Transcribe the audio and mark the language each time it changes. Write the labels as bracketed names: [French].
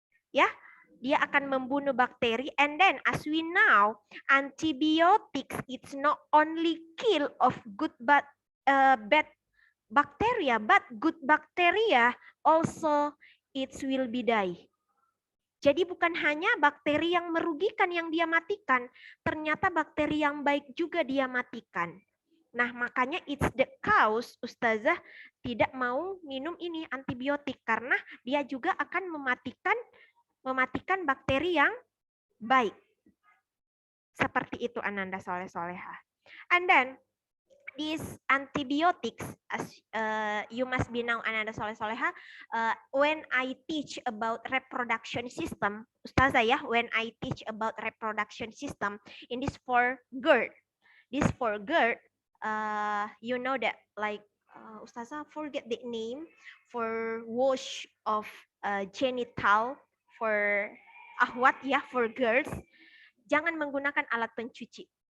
[Indonesian] Ya, dia akan membunuh bakteri. [English] And then as we know, antibiotics it's not only kill of bad bacteria, but good bacteria also it will be die. [Indonesian] Jadi bukan hanya bakteri yang merugikan yang dia matikan, ternyata bakteri yang baik juga dia matikan. Nah, makanya [English] it's the cause [Indonesian] Ustazah tidak mau minum ini antibiotik karena dia juga akan mematikan bakteri yang baik. Seperti itu Ananda Soleh Soleha. [English] And then these antibiotics, as you must be now Ananda Soleh Soleha, when I teach about reproduction system, Ustazah ya, when I teach about reproduction system in this for GERD, you know that like Ustazah forget the name for wash of genital for ahwat ya, for girls, [Indonesian] jangan menggunakan alat pencuci.